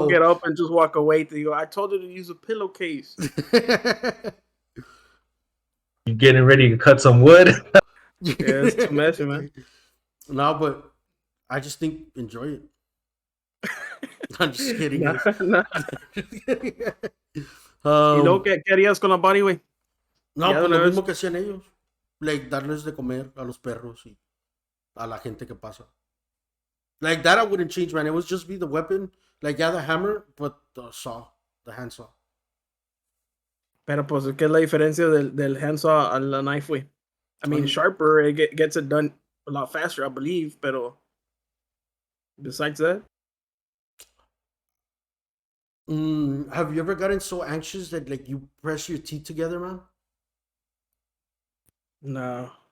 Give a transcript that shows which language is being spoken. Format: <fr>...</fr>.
<en>I'll get up and just walk away.</en> <es>Te digo,</es> <en>I told you to use a pillowcase. You getting ready to cut some wood? Yeah, it's too messy, man. No, but I just think enjoy it. I'm just kidding. Nah, guys. nah.</en> <es>¿Y luego qué harías con la body, güey? No, Ya de pues lo una mismo vez. que hacían ellos. Like, darles de comer a los perros y a la gente que pasa.</es> <en>Like, that I wouldn't change, man. It would just be the weapon. Like, yeah, the hammer, but the saw. The handsaw.</en> <es>Pero pues, ¿qué es la diferencia del handsaw a la knife, güey?</es> <en>I mean, sharper, it gets it done a lot faster, I believe,</en> <es>pero</es> <en>besides that? Have you ever gotten so anxious that, like, you press your teeth together, man? No.</en>